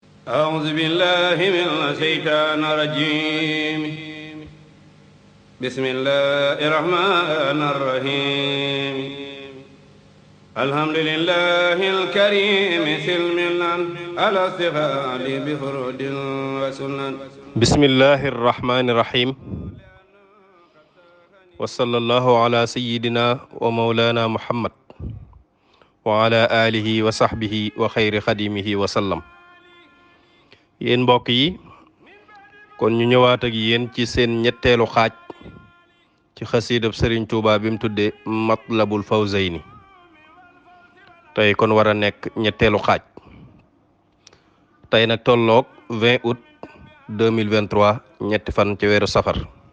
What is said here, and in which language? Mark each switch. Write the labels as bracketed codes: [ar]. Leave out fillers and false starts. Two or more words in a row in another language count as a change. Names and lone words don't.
[ar] أعوذ بالله من الشيطان الرجيم بسم الله الرحمن الرحيم الحمد لله الكريم سلمنا على استغال بفرود وسنن بسم الله الرحمن الرحيم وصلى الله على سيدنا ومولانا محمد وعلى آله وصحبه وخير خديمه وسلم. [wo] yéen mbokk yi kon ñu ñëwaat ak yéen ci seen ñetteelu xaaj ci xasiidab Sëriñ Tuuba bi mu tuddee Matlabul Fawzayni tey kon war a nekk ñetteelu xaaj tey nag tolloog 20 août 2023 ñetti fan ci weeru safar.